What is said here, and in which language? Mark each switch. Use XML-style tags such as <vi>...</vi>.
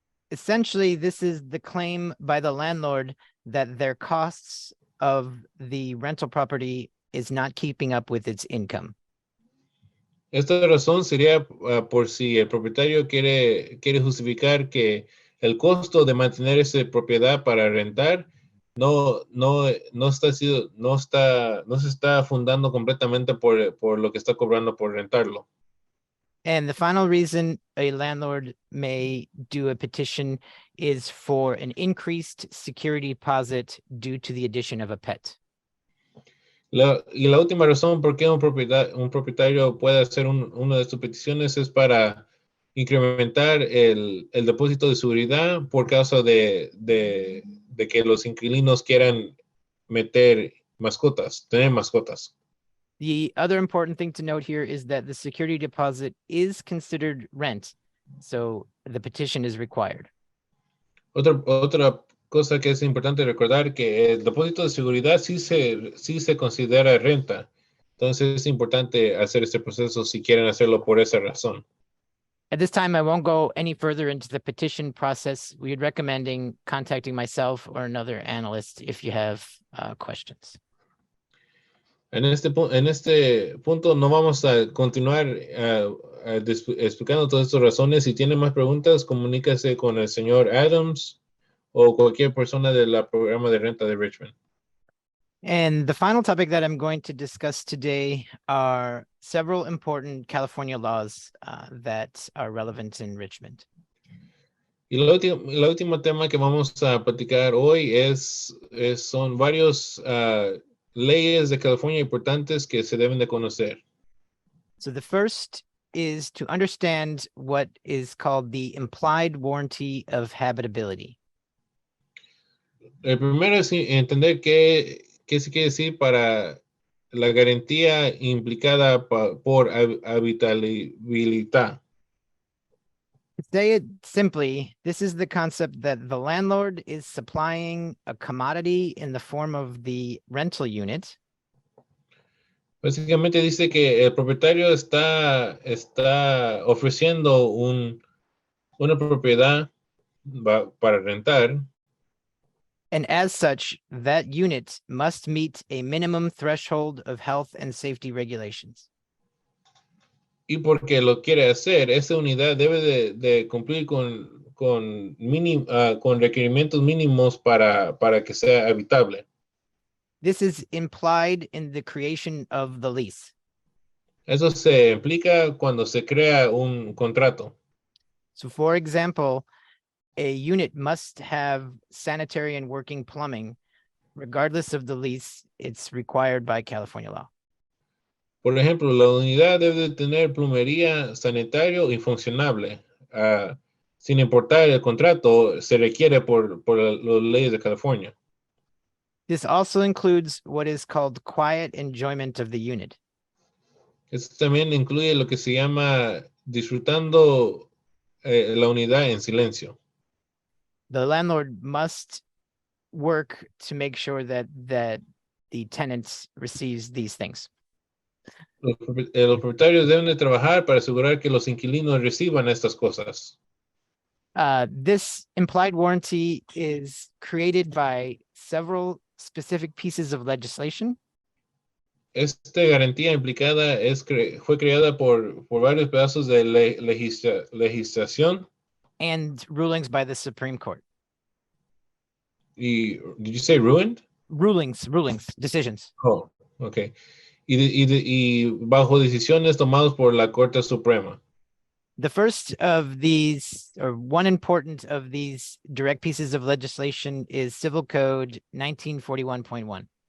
<en>Essentially, this is the claim by the landlord that their costs of the rental property is not keeping up with its income.</en> <es>Esta razón sería por si el propietario quiere justificar que el costo de mantener esa propiedad para rentar no se está fundando completamente por lo que está cobrando por rentarlo.</es> <en>And the final reason a landlord may do a petition is for an increased security deposit due to the addition of a pet.</en> <es>La última razón por qué un propietario puede hacer una de sus peticiones es para incrementar el depósito de seguridad por causa de que los inquilinos quieran tener mascotas.</es> <en>The other important thing to note here is that the security deposit is considered rent, so the petition is required.</en> <es>Otra cosa que es importante recordar que el depósito de seguridad sí se considera renta. Entonces es importante hacer este proceso si quieren hacerlo por esa razón.</es> <en>At this time, I won't go any further into the petition process. We're recommending contacting myself or another analyst if you have questions.</en> <es>En este punto no vamos a continuar explicando todas estas razones. Si tienen más preguntas, comuníquese con el señor Adams o cualquier persona del programa de renta de Richmond.</es> <en>And the final topic that I'm going to discuss today are several important California laws that are relevant in Richmond.</en> <es>Y la última tema que vamos a platicar hoy son varios leyes de California importantes que se deben de conocer.</es> <en>So the first is to understand what is called the implied warranty of habitability.</en> <es>El primero es entender qué se quiere decir para la garantía implicada por habitabilidad.</es> <en>To say it simply, this is the concept that the landlord is supplying a commodity in the form of the rental unit.</en> <es>Básicamente dice que el propietario está ofreciendo una propiedad para rentar.</es> <en>And as such, that unit must meet a minimum threshold of health and safety regulations.</en> <es>Y porque lo quiere hacer, esa unidad debe de cumplir con requerimientos mínimos para que sea habitable.</es> <en>This is implied in the creation of the lease.</en> <es>Eso se implica cuando se crea un contrato.</es> <en>So, for example, a unit must have sanitary and working plumbing. Regardless of the lease, it's required by California law.</en> <es>Por ejemplo, la unidad debe de tener plomería, sanitario y funcionable. Sin importar el contrato, se requiere por las leyes de California.</es> <en>This also includes what is called quiet enjoyment of the unit.</en> <es>Esto también incluye lo que se llama disfrutando la unidad en silencio.</es> <en>The landlord must work to make sure that the tenant receives these things.</en> <es>Los propietarios deben de trabajar para asegurar que los inquilinos reciban estas cosas.</es> <en>This implied warranty is created by several specific pieces of legislation.</en> <es>Esta garantía implicada fue creada por varios pedazos de legislación.</es> <en>And rulings by the Supreme Court. Did you say ruined? Rulings, decisions. Oh, okay.</en> <es>Y bajo decisiones tomadas por la Corte Suprema.</es> <en>The first of these, or one important of these direct pieces of legislation, is Civil Code 1941.1.</en>